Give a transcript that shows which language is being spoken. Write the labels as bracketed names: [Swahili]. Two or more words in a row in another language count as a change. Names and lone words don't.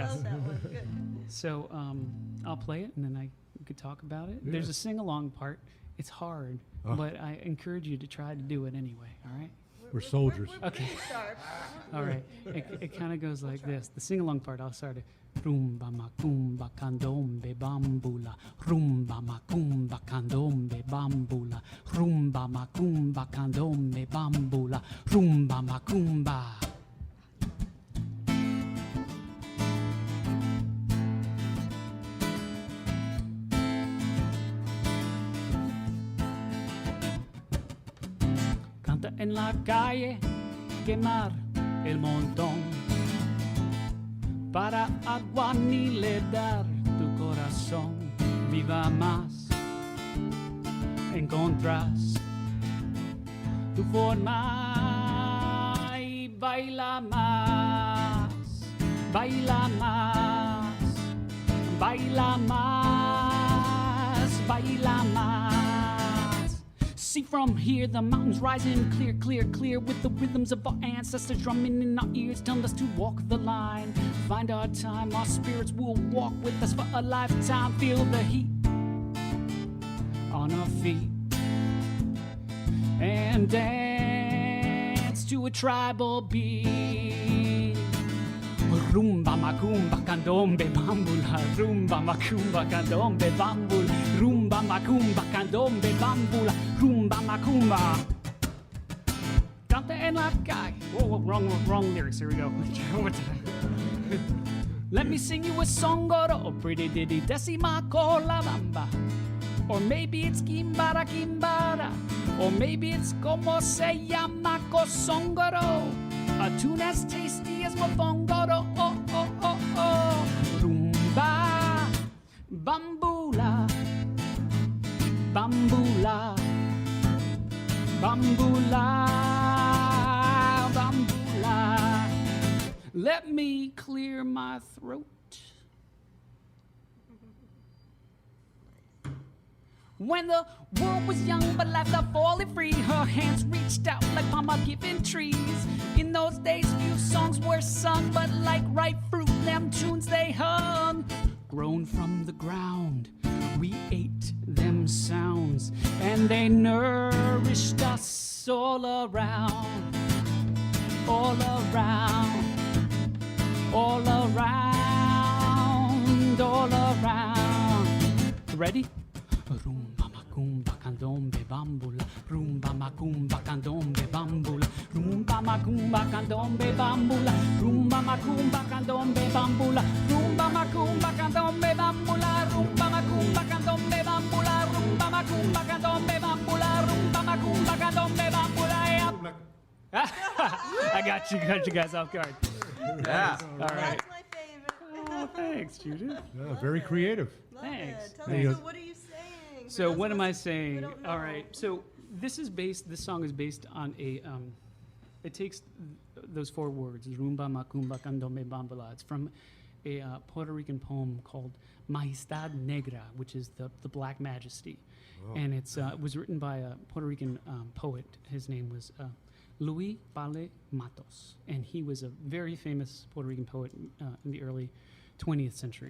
[English] Yes. love that one. Good. So I'll play it, and then we could talk about it. Yeah. There's a sing-along part. It's hard, Oh. but I encourage you to try to do it anyway. All right. We're soldiers. We're Okay. pretty sharp. All right. It kind of goes like this. The sing-along part, I'll start it. [Spanish] Rumba macumba candombe bambula. Rumba macumba candombe bambula. Rumba macumba candombe bambula. Rumba macumba. Canta en la calle, quemar el montón. Para aguanile dar tu corazón. Viva más, encontrás tu forma y baila más, baila más, baila más, baila más. [English] See from here the mountains rising clear, clear, clear with the rhythms of our ancestors drumming in our ears, telling us to walk the line. Find our time, our spirits will walk with us for a lifetime. Feel the heat on our feet and dance to a tribal beat. [Spanish] Rumba macumba candombe bambula. Rumba macumba candombe bambula. Rumba macumba candombe bambula. Rumba macumba. Canta en la calle. [English] Whoa, wrong lyrics. Here we go. One time. Let me sing you a song, oh pretty ditty, decima cola bamba. Or maybe it's kimbara kimbara. Or maybe it's [Spanish] como se llama [English] cosongoro. A tune as tasty as mofongoro. Oh, oh, oh, oh. Rumba, bambula, bambula, bambula, bambula. Let me clear my throat. When the world was young but life got falling free, her hands reached out like mama giving trees. In those days few songs were sung, but like ripe fruit them tunes they hung. Grown from the ground, we ate them sounds, and they nourished us all around, all around, all around, all around. Ready? [Spanish] Rumba macumba candombe bambula. Rumba macumba candombe bambula. Rumba macumba candombe bambula. Rumba macumba candombe bambula. Rumba macumba candombe bambula. Rumba macumba candombe bambula. Rumba macumba candombe bambula. [English] I got you guys off guard. Yeah. All right. That's my favorite. Oh, thanks, Judith. Yeah, very creative. Love Thanks. it. Tell There me, you so go. what are you saying? For So those what of am I us who saying? don't All know. right. So this song is based on a it takes those 4 words, rumba macumba candombe bambala. It's from a Puerto Rican poem called Majestad Negra, which is the Black Majesty. And it was written by a Puerto Rican poet. His name was Luis Vale Matos, and he was a very famous Puerto Rican poet in the early 20th century.